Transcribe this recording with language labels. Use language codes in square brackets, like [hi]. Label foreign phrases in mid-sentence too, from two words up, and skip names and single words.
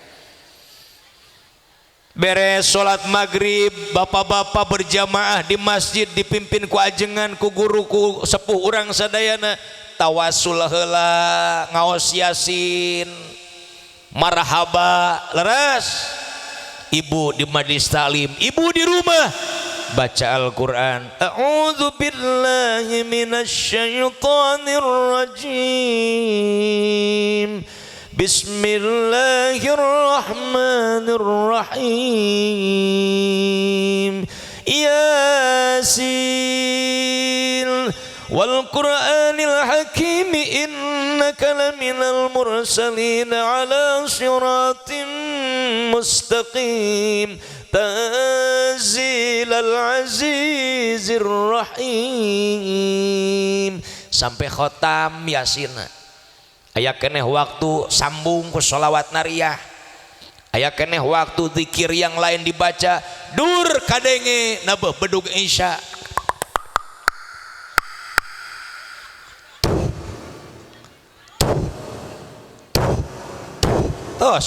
[su] Beres sholat maghrib [id] bapak-bapak berjamaah di masjid dipimpin [su] ku ajengan ku guru ku sepuh urang sadayana tawasul heula ngaos yasin marhaba leres [id] ibu di majlis taklim ibu di rumah baca Al-Quran [ar] أعوذ بالله من الشيطان الرجيم بسم الله الرحمن الرحيم يس والقرآن الحكيم إنك لمن المرسلين على صراط مستقيم تنزيل العزيز الرحيم [id] sampai khotam Yasin. [su] Aya keneh waktu sambung ku sholawat nariyah aya keneh waktu zikir [id] yang lain dibaca [su] dur kadenge nabeuh bedug isya tos